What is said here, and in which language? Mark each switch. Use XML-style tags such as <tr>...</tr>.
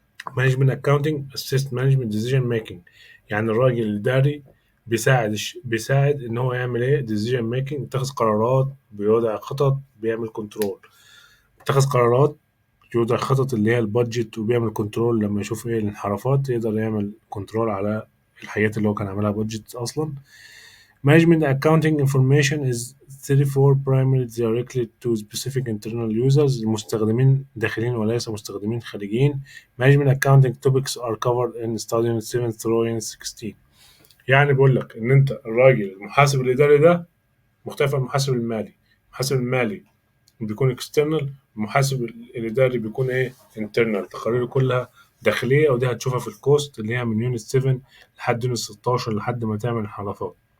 <en>management accounting assist management decision making،</en> <ar>يعني الراجل الإداري بيساعد ان هو يعمل ايه decision making، يتخذ قرارات، بيوضع خطط، بيعمل كنترول. يتخذ قرارات، يوضع خطط اللي هي البادجت، وبيعمل كنترول لما يشوف ايه الانحرافات يقدر يعمل كنترول على الحاجات اللي هو كان عاملها بادجت اصلا.</ar> <en>management accounting information is therefore primarily directly to specific internal users،</en> <ar>المستخدمين داخلين وليس مستخدمين خارجيين.</ar> <en>management accounting topics are covered in study 7 through 16.</en> <ar>يعني بقول لك ان انت الراجل المحاسب الاداري ده مختلف عن المحاسب المالي. المحاسب المالي بيكون اكسترنال، المحاسب الاداري بيكون ايه؟ انترنال. تقاريره كلها داخليه، ودي هتشوفها في الكوست اللي هي من يونت 7 لحد يونت 16 لحد ما تعمل انحرافات.</ar>